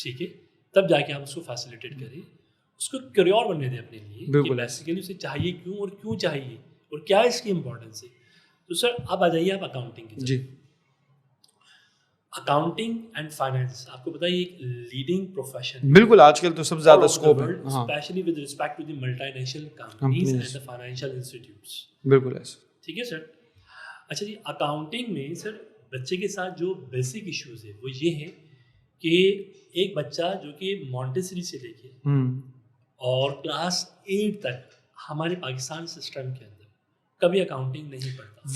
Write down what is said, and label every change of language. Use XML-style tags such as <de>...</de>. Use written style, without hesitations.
<ur>ٹھیک ہے, تب جا کے آپ اس کو فیسیلیٹیٹ کریں, اس کو کیوریور بننے دیں اپنے لیے. بالکل. بیسیکلی اسے چاہیے کیوں اور کیوں چاہیے اور کیا اس کی امپورٹینس ہے. تو سر اب آ جائیے آپ اکاؤنٹنگ کی. جی. اکاؤنٹنگ اینڈ فائنینس آپ کو بتائیے ایک لیڈنگ پروفیشن. بالکل, آج کل تو سب زیادہ اسکوپ ہے,</ur> <en>Especially with respect to the multinational companies and the financial institutes.</en> <ur>بالکل ایسے. ٹھیک ہے سر. اچھا جی, اکاؤنٹنگ میں سر بچے کے ساتھ جو بیسک ایشوز ہے وہ یہ ہے کہ ایک بچہ جو کہ مونٹیسری سے لے کے اور کلاس 8 تک ہمارے پاکستان سسٹم کے اندر کبھی اکاؤنٹنگ نہیں پڑھتا.</ur>